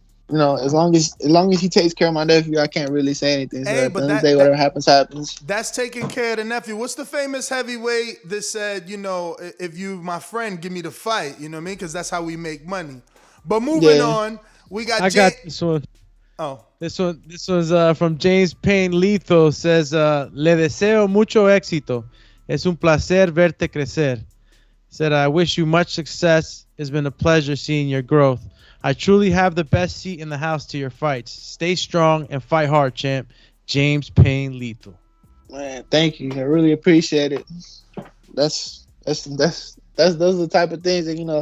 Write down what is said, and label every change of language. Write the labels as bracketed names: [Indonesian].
[English] As long as he takes care of my nephew, I can't really say anything. So at the end of the day, whatever happens, happens. That's taking care of the nephew. What's the famous heavyweight that said, if you my friend, give me the fight? You know what I mean? Because that's how we make money. But moving on, we got. I got this one. Oh, this was from James Payne Letho. [Spanish] Says, "Le deseo mucho éxito. Es un placer verte crecer." [English] Said, "I wish you much success. It's been a pleasure seeing your growth. I truly have the best seat in the house to your fights. Stay strong and fight hard, champ." James Payne Letho. Man, thank you. I really appreciate it. Those are the type of things that